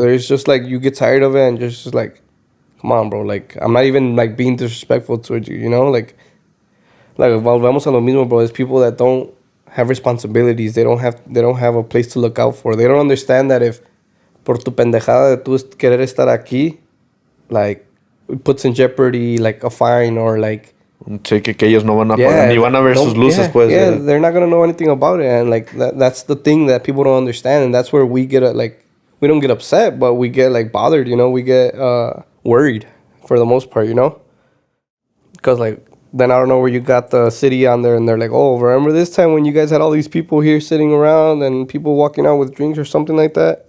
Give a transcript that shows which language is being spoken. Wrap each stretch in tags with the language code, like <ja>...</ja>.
<en>There's just like you get tired of it and just like, come on, bro, like I'm not even like being disrespectful towards you, you know, like</en> <es>volvemos a lo mismo,</es> <en>bro. There's people that don't have responsibilities, they don't have a place to look out for, they don't understand that if</en> <es>por tu pendejada de tu querer estar aquí,</es> <en>like it puts in jeopardy like a fine or like</en> <es>sí, que ellos no van a pagar, ni van a ver sus luces, pues.</es> <en>Yeah, they're not gonna know anything about it, and like that's the thing that people don't understand, and that's where we get like we don't get upset, but we get like bothered, you know, we get worried for the most part, you know, because like then I don't know where you got the city on there, and they're like, oh, remember this time when you guys had all these people here sitting around and people walking out with drinks or something like that?</en>